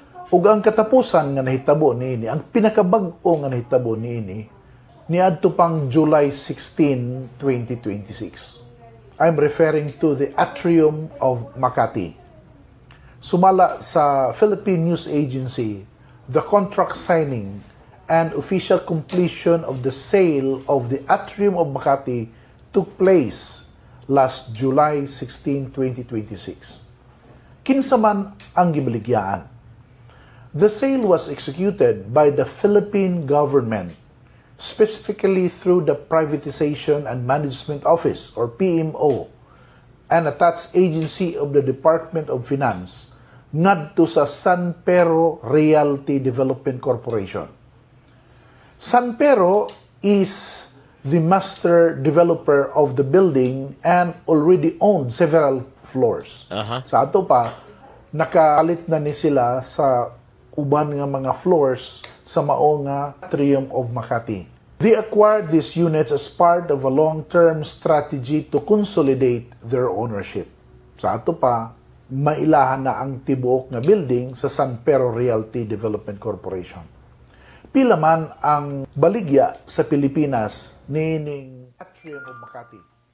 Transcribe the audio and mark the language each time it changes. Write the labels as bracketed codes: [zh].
[ceb] Ug ang katapusan nga nahitabo niini, ang pinakabag-o nga nahitabo niini niadto pang July 16, 2026. [en] I'm referring to the Atrium of Makati. [ceb] Sumala sa [en] Philippine News Agency, the contract signing and official completion of the sale of the Atrium of Makati took place last July 16, 2026. [ceb] Kinsa man ang gibaligyaan? [en] The sale was executed by the Philippine government, specifically through the Privatization and Management Office, or PMO, an attached agency of the Department of Finance, [ceb] ngadto sa [en] San Pero Realty Development Corporation. San Pero is the master developer of the building and already owned several floors. [ceb] Sa ato pa, nakalit na ni sila sa uban nga mga floors sa mao nga Atrium of Makati. [en] They acquired these units as part of a long-term strategy to consolidate their ownership. [ceb] Sa ato pa, mailahan na ang tibuok nga building sa San Pero Realty Development Corporation. Pila man ang baligya sa Pilipinas nining Atrium of Makati.